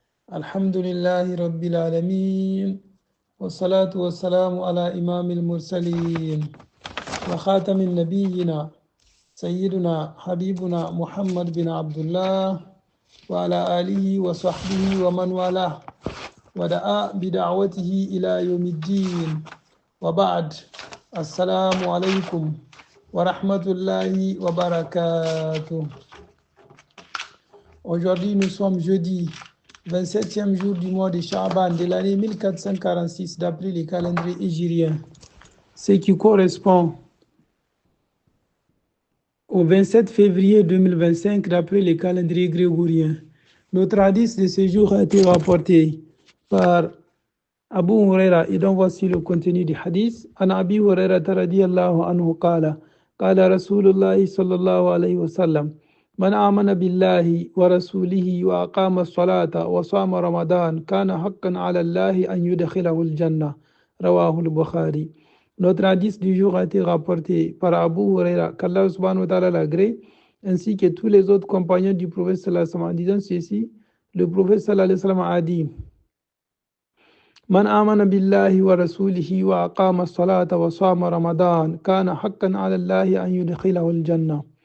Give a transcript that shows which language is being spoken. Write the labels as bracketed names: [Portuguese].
[Arabic] الحمد لله رب العالمين، والصلاة والسلام على إمام المرسلين وخاتم النبيين سيدنا حبيبنا محمد بن عبد الله وعلى آله وصحبه ومن والاه ودعا بدعوته إلى يوم الدين، وبعد. السلام عليكم ورحمة الله وبركاته. [French] Aujourd'hui, nous sommes jeudi 27e jour du mois de Sha'ban de l'année 1446 d'après le calendrier hégirien, ce qui correspond au 27 février 2025 d'après le calendrier grégorien. Notre hadith de ce jour a été rapporté par Abu Huraira, et donc voici le contenu du hadith. [Arabic] An Abi Huraira radiyallahu anhu qala Rasulullah sallallahu alayhi wa sallam, من آمن بالله ورسوله وأقام الصلاة وصام رمضان كان حقا على الله أن يدخله الجنة. رواه البخاري. [French] Notre hadith du jour a été rapporté par Abu Huraira, qu'Allah subhanahu wa ta'ala l'agrée, ainsi que tous les autres compagnons du prophète sallallahu alayhi wa sallam. En disant ceci, le prophète sallallahu alayhi wa sallam a dit: [Arabic] من آمن بالله ورسوله وأقام الصلاة وصام رمضان كان حقا على الله أن يدخله الجنة.